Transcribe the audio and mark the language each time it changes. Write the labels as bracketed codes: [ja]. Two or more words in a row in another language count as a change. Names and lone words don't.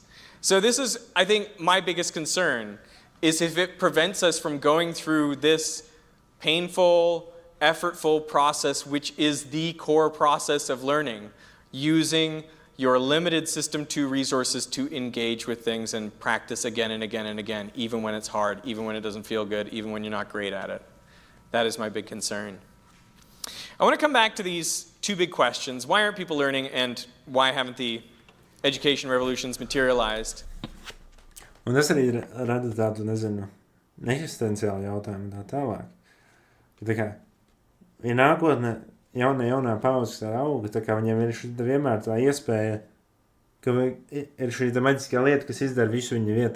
[en] So this is, I think, my biggest concern, is if it prevents us from going through this painful, effortful process, which is the core process of learning, using your limited System 2 resources to engage with things and practice again and again and again, even when it's hard, even when it doesn't feel good, even when you're not great at it. That is my big concern. I want to come back to these two big questions. Why aren't people learning, and why haven't the education revolutions materialized? [lv] Un tas arī rada tādu, nezinu, eksistenciālu jautājumu tā tālāk. Tā kā, ja nākotnē jaunā paudze tā auga, tā kā viņiem ir vienmēr tā iespēja, ka ir šī tā maģiskā lieta, kas izdara visu viņa vietā.